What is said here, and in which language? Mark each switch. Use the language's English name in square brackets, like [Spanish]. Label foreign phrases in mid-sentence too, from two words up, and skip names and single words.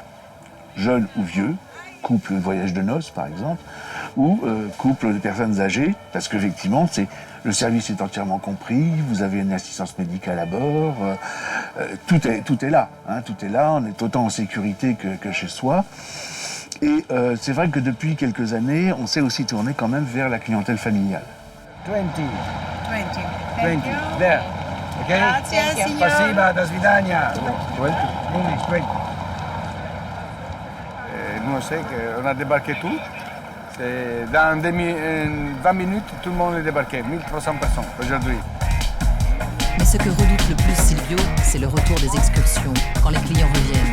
[French] Jeune ou vieux, couple voyage de noces par exemple, ou couple de personnes âgées, parce qu'effectivement, le service est entièrement compris, vous avez une assistance médicale à bord, tout est là, hein, tout est là, on est autant en sécurité que chez soi. Et c'est vrai que depuis quelques années, on s'est aussi tourné quand même vers la clientèle familiale. 20. 20. 20. [English] There. Okay? [Italian] Grazie, signor. [Russian] Spasiba, до свидания. 20. English, 20. [French] Nous, on sait qu'on a débarqué tout. Dans 20 minutes, tout le monde est débarqué. 1300 personnes aujourd'hui. Mais ce que redoute le plus Silvio, c'est le retour des excursions, quand les clients reviennent.